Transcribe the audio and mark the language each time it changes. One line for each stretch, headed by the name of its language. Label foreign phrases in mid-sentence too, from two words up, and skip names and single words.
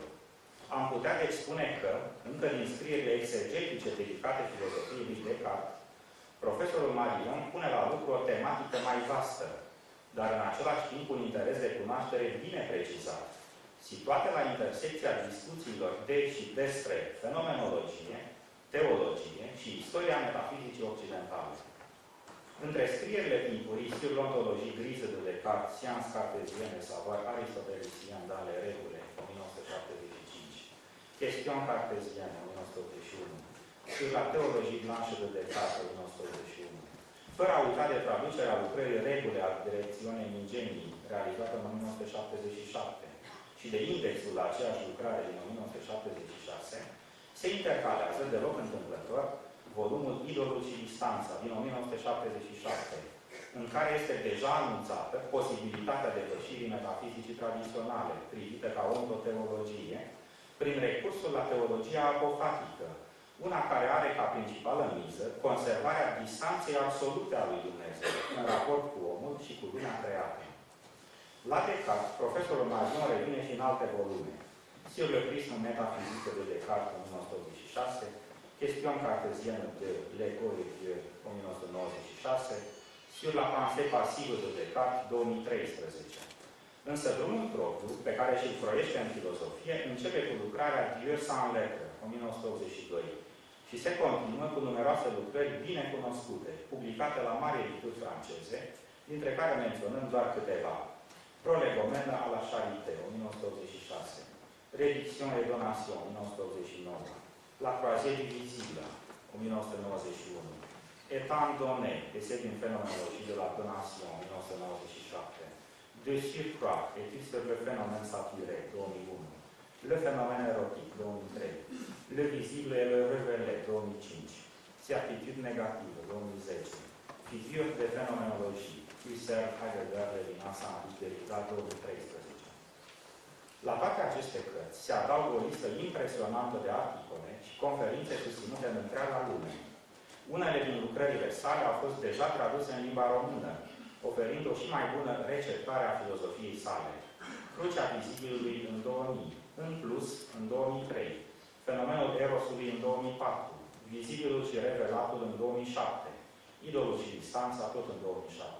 Romanian: Am putea deci spune că, încă din scrierile exegetice dedicate filozofiei lui Descartes, profesorul Marion pune la lucru o tematică mai vastă, dar în același timp un interes de cunoaștere bine precizat, situate la intersecția discuțiilor de și despre fenomenologie, teologie și istoria metafizicii occidentale. Între scrierile timpurii sur l'ontologie grise de Descartes, Sciences cartésiennes, savoir aristoteliciens dans les règles, 1975, Question cartésienne, 1981, sur la théologie blanche de Descartes, 1981, fără a uita de traducerea lucrării Regule a Direcțiunii Ingenii, realizată în 1977, și de indexul la aceeași lucrare din 1976, se intercalează deloc întâmplător volumul Idolul și Distanța din 1977, în care este deja anunțată posibilitatea depășirii metafizicii tradiționale, privită ca ontoteologie, prin recursul la teologia apofatică, una care are ca principală miză conservarea distanței absolute a lui Dumnezeu în raport cu omul și cu lumea creată. La Descartes, profesorul Marion revine și în alte volume. Sur le prisme métaphysique de Descartes, 1986, Question cartésienne de l'ego et Dieu, 1996, sur la pensée passive de Descartes, 2013. Însă drumul propriu, pe care și-l croiește în filozofie, începe cu lucrarea Dieu sans lettre, 1982, și se continuă cu numeroase lucrări bine cunoscute, publicate la mari edituri franceze, dintre care menționăm doar câteva. Prolegomena à la Charité, 1986, Rédiction et Donation, 1989, La Croisée visible, 1991, Étant donné, essai d'une phénoménologie de la donation, 1997, De surcroît, études sur le phénomène saturé, 2001, Le phénomène érotique, 2003, Le visible et le révélé, 2005, Certitude négative, 2010, Figure de phénoménologie, Husserl, Heidegger, Levinas, Henri Derrida, 2013. La toate aceste cărți se adaugă o listă impresionantă de articole și conferințe susținute în întreaga lume. Unele din lucrările sale au fost deja traduse în limba română, oferind o și mai bună receptare a filozofiei sale. Crucea vizibilului în 2000, în plus în 2003, Fenomenul Erosului în 2004, Vizibilul și Revelatul în 2007, Idolul și Distanța tot în 2007.